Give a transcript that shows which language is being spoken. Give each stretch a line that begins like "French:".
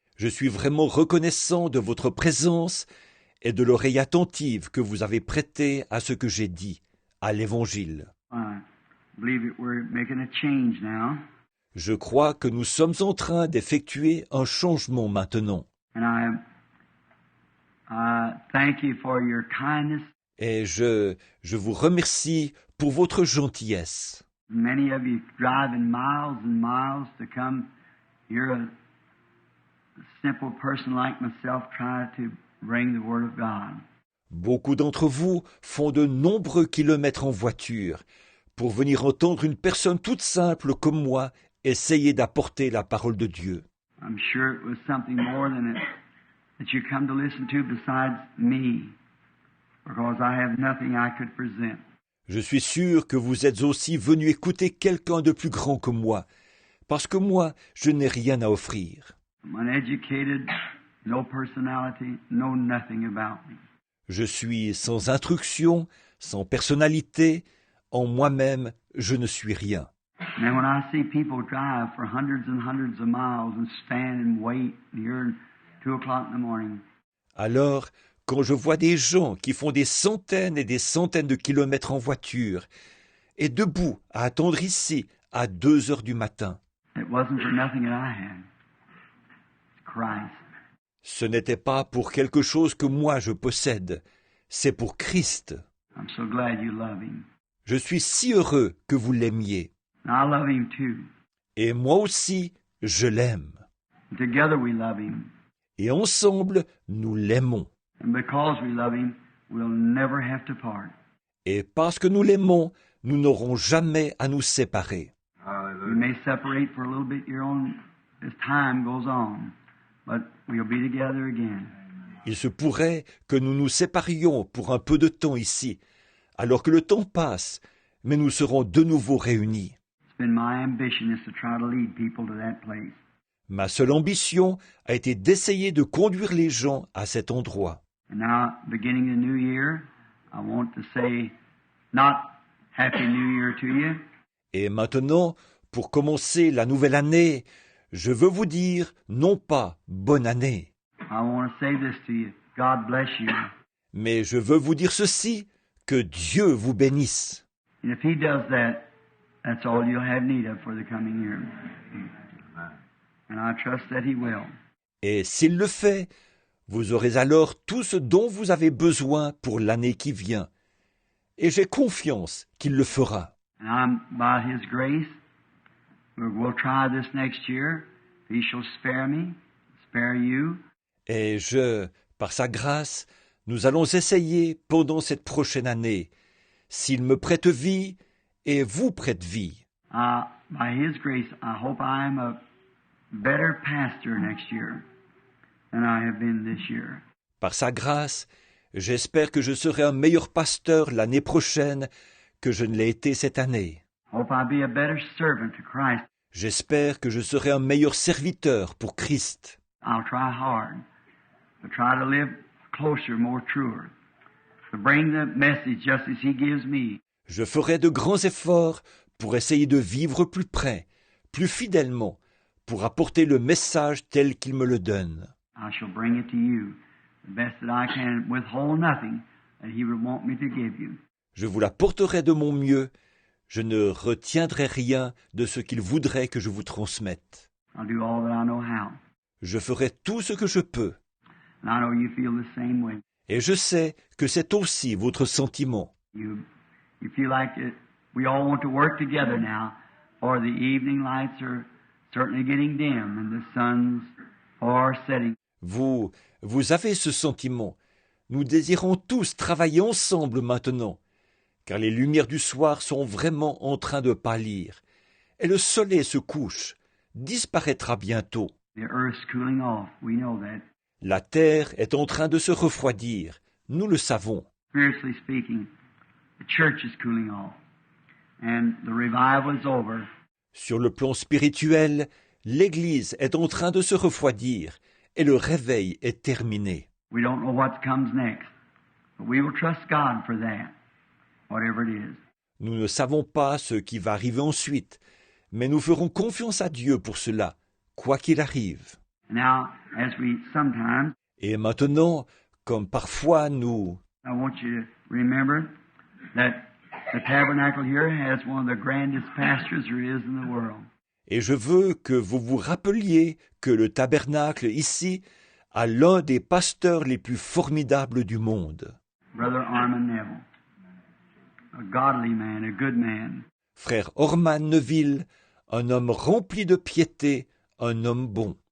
French: Je suis vraiment reconnaissant de votre présence et de l'oreille attentive que vous avez prêtée à ce que j'ai dit, à l'Évangile.
English: I believe that we're making a change now.
French: Je crois que nous sommes en train d'effectuer un changement maintenant.
English: And I thank you for your kindness.
French: Et je vous remercie pour votre gentillesse.
English: Many of you driving miles and miles to come. You're a simple person like myself trying to bring the Word of God.
French: Beaucoup d'entre vous font de nombreux kilomètres en voiture pour venir entendre une personne toute simple comme moi essayer d'apporter la parole de Dieu.
English: I'm sure it was something more than it that you come to listen to besides me, because I have nothing I could present.
French: Je suis sûr que vous êtes aussi venu écouter quelqu'un de plus grand que moi, parce que moi, je n'ai rien à offrir.
English: I'm uneducated, no personality, know nothing about me.
French: Je suis sans instruction, sans personnalité, en moi-même, je ne suis rien.
English: And then when I see people drive for hundreds and hundreds of miles and stand and wait here at 2 o'clock in the morning,
French: Alors, quand je vois des gens qui font des centaines et des centaines de kilomètres en voiture, et debout à attendre ici à 2 heures du matin,
English: it wasn't for nothing that I had. It's Christ.
French: ce n'était pas pour quelque chose que moi je possède, c'est pour Christ.
English: I'm so glad you love Him.
French: Je suis si heureux que vous l'aimiez.
English: And I love Him too.
French: Et moi aussi, je l'aime.
English: And together we love Him.
French: Et ensemble, nous l'aimons.
English: And because we love Him, we'll never have to part.
French: Et parce que nous l'aimons, nous n'aurons jamais à nous séparer.
English: We may separate for a little bit here on as time goes on, but we'll be together again.
French: Il se pourrait que nous nous séparions pour un peu de temps ici, alors que le temps passe, mais nous serons de nouveau réunis.
English: It's been my ambition is to try to lead people to that place.
French: Ma seule ambition a été d'essayer de conduire les gens à cet endroit.
English: And now, beginning the new year, I want to say not Happy New Year to you,
French: Et maintenant, pour commencer la nouvelle année, je veux vous dire non pas bonne année,
English: I want to say this to you. God bless you.
French: mais je veux vous dire ceci, que Dieu vous bénisse.
English: And if He does that, that's all you'll have need of for the coming year. And I trust that He will.
French: Et s'il le fait, vous aurez alors tout ce dont vous avez besoin pour l'année qui vient. Et j'ai confiance qu'il le fera.
English: And I'm, by His grace, we'll try this next year. If He shall spare me, spare you.
French: Et par sa grâce, nous allons essayer pendant cette prochaine année, s'il me prête vie et vous prête vie.
English: By His grace, I hope I am a better pastor next year than I have been this year.
French: Par sa grâce, j'espère que je serai un meilleur pasteur l'année prochaine que je ne l'ai été cette année.
English: Hope I'll be a better servant to Christ.
French: J'espère que je serai un meilleur serviteur pour Christ.
English: I'll try hard to try to live closer, more truer, to bring the message just as He gives me.
French: Je ferai de grands efforts pour essayer de vivre plus près, plus fidèlement, pour apporter le message tel qu'il me le donne.
English: I shall bring it to you, the best that I can, withhold nothing that He would want me to give you.
French: Je vous l'apporterai de mon mieux. Je ne retiendrai rien de ce qu'il voudrait que je vous transmette.
English: I'll do all that I know how.
French: Je ferai tout ce que je peux.
English: And I know you feel the same way.
French: Et je sais que c'est aussi votre sentiment.
English: You feel like we all want to work together now, for the evening lights are certainly getting dim and the sun's far setting.
French: Vous avez ce sentiment. Nous désirons tous travailler ensemble maintenant, car les lumières du soir sont vraiment en train de pâlir, et le soleil se couche, disparaîtra bientôt.
English: The earth's cooling off. We know that.
French: La terre est en train de se refroidir, nous le savons.
English: Spiritually speaking, the church is cooling off. And the revival is over.
French: Sur le plan spirituel, l'Église est en train de se refroidir et le réveil est terminé.
English: We don't know what comes next, but we will trust God for that, whatever it is.
French: Nous ne savons pas ce qui va arriver ensuite, mais nous ferons confiance à Dieu pour cela, quoi qu'il arrive.
English: Now, as we sometimes,
French: Et maintenant, comme parfois nous...
English: I want you to remember that the tabernacle here has one of the grandest pastors there is in the world.
French: Et je veux que vous vous rappeliez que le tabernacle ici a l'un des pasteurs les plus formidables du monde.
English: Brother Armin Neville, a godly man, a good man.
French: Frère Orman Neville, un homme rempli de piété, un homme bon.